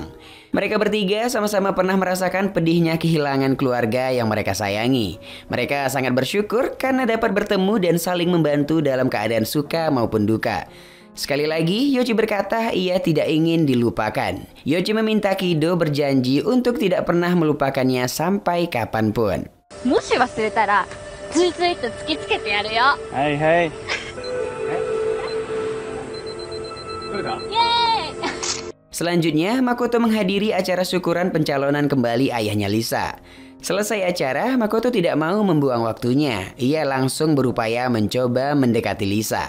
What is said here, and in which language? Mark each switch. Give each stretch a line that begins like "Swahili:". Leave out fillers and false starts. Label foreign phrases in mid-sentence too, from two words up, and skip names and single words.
Indonesian: Mereka bertiga sama-sama pernah merasakan pedihnya kehilangan keluarga yang mereka sayangi. Mereka sangat bersyukur karena dapat bertemu dan saling membantu dalam keadaan suka maupun duka. Sekali lagi, Yoichi berkata ia tidak ingin dilupakan. Yoichi meminta Kido berjanji untuk tidak pernah melupakannya sampai kapanpun.
Japanese: もし忘れたらついついと突きつけてやるよ。はいはい。
Indonesian: Selanjutnya, Makoto menghadiri acara syukuran pencalonan kembali ayahnya Lisa. Selesai acara, Makoto tidak mau membuang waktunya. Ia langsung berupaya mencoba mendekati Lisa.